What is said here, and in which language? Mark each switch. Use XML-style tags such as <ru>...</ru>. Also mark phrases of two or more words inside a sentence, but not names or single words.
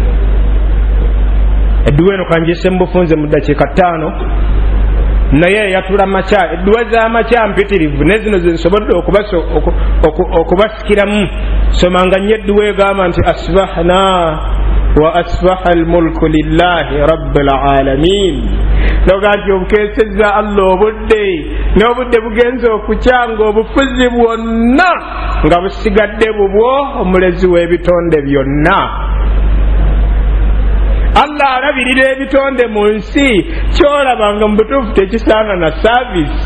<lg>edduwa eno kanjise mu bufunze mu ddakiika 5 naye yatula makya. edduwa z'amakya mpitirivu ne zino zensobodde okubasikiramu. somanga nnyo edduwa egamba nti</lg> <ar>أصبحنا وأصبح الملك لله رب العالمين.</ar> <lg>noga nti obukeesezza Allah obudde n'obudde bugenze okukyanga obufuzi bwonna nga busigadde bubwo omulezi w'ebitonde byonna. Allah alabirira ebitonde mu nsi kyolabanga mu butuufu tekisaana na saavisi.</lg>